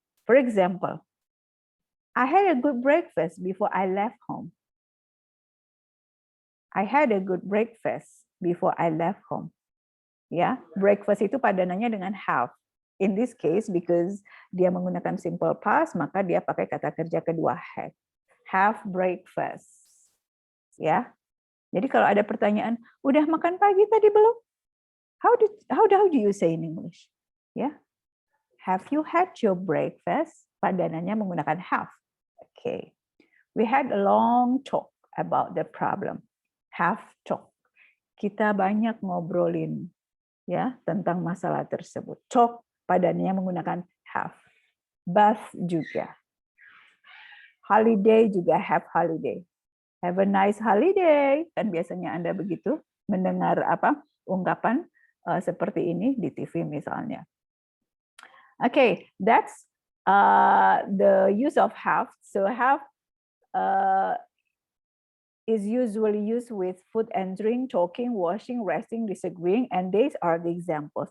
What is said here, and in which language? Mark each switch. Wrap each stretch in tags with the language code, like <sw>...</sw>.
<en>For example, I had a good breakfast before I left home. I had a good breakfast before I left home.</en> <id>Breakfast itu padanannya dengan have. In this case, because dia menggunakan simple past, maka dia pakai kata kerja kedua had.</id> <en>Have breakfast.</en> <id>Jadi kalau ada pertanyaan, udah makan pagi tadi belum? How do you say in English?</id> <en>Ya, have you had your breakfast?</en> <id>Padanannya menggunakan have.</id> <en>Okay. We had a long talk about the problem. Have talk.</en> <id>Kita banyak ngobrolin ya tentang masalah tersebut. Talk padanannya menggunakan have. Bath juga.</id> <en>Holiday juga have holiday. Have a nice holiday.</en> <id>Kan biasanya Anda begitu mendengar ungkapan seperti ini di TV misalnya.</id> <en>Okay, that's the use of have. So have is usually used with food and drink, talking, washing, resting, disagreeing, and these are the examples.</en>